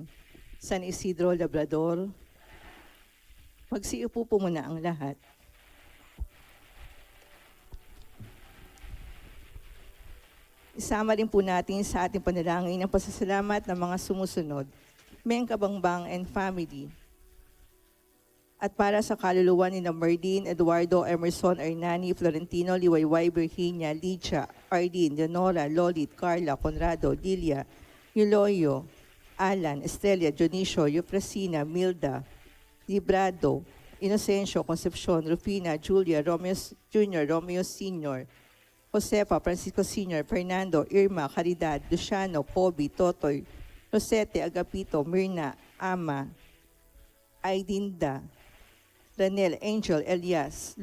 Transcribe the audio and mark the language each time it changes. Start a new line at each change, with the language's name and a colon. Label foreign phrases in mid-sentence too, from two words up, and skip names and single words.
Filipino: San Isidro Labrador, magsiupo po muna ang lahat. Isama rin po natin sa ating panalangin ang pasasalamat ng mga sumusunod, Meng Kabangbang
English: and family.
Filipino: At para sa kaluluwa ni Merdin, Eduardo, Emerson, Hernani, Florentino, Liwayway, Virginia, Licha, Arlene, Leonora, Lolit, Carla, Conrado, Lilia, Yuloyo, Alan, Estelia, Dionisio, Eufrasina, Milda, Librado, Inocencio, Concepcion, Rufina, Julia, Romeo Jr., Romeo Sr., Josefa, Francisco Sr., Fernando, Irma, Caridad, Luciano, Poby, Totoy, Rosete, Agapito, Mirna, Ama, Aidinda, Ranel, Angel, Elias,